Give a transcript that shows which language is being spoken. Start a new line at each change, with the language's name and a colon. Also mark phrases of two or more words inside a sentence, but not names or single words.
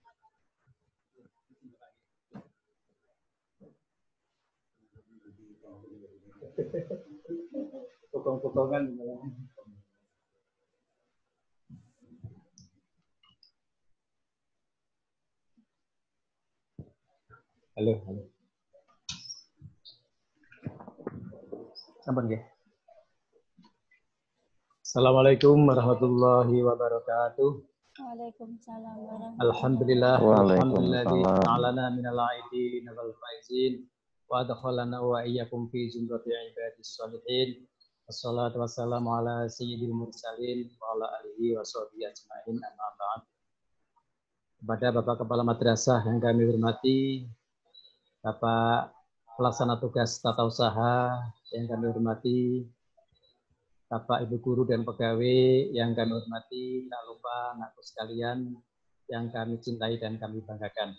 Indonesian: Potong-potongan. Halo.
Javanese: Sampun nggih.
Arabic: السلام عليكم ورحمة الله وبركاته. وعليكم السلام ورحمة الله وبركاته. Alhamdulillah. Waalaikumsalam. جعلنا من العائدين والفائزين وأدخلنا وإياكم في زمرة عباد الصالحين. والصلاة والسلام على سيد المرسلين وعلى آله وصحبه أجمعين أما بعد.
Indonesian: Kepada Bapak Kepala Madrasah yang kami hormati, Bapak Pelaksana Tugas Tata Usaha yang kami hormati, Bapak Ibu Guru dan Pegawai yang kami hormati, tak lupa anakku sekalian yang kami cintai dan kami banggakan.